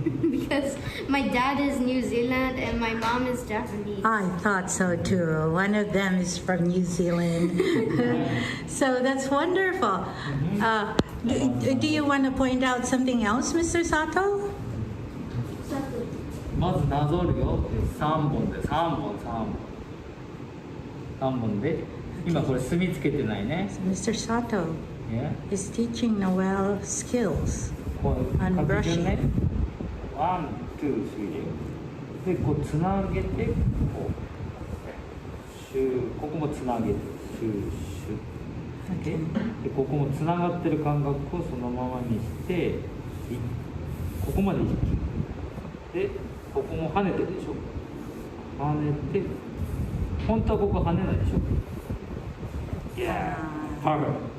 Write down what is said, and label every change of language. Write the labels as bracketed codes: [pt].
[en] Because my dad is New Zealand and my mom is Japanese. I thought so too. One of them is from New Zealand. So that's wonderful. Do you want to point out something else, Mr. Sato? [ja] まずなぞるよ。 3本で3本3本で今これ墨つけてないね。 [en] Mr. Sato Yeah. is teaching Noel skills [ja] こう [en] on [ja] 書く順ね。 [en] brushing. [ja] ワン、ツー、スリーでこうつなげてこうシューここもつなげてシューシュー [en] Okay. [ja] でここもつながってる感覚をそのままにしてここまで一気でここも跳ねてるでしょ跳ねて本当はここ跳ねないでしょ [en] Yeah, perfect.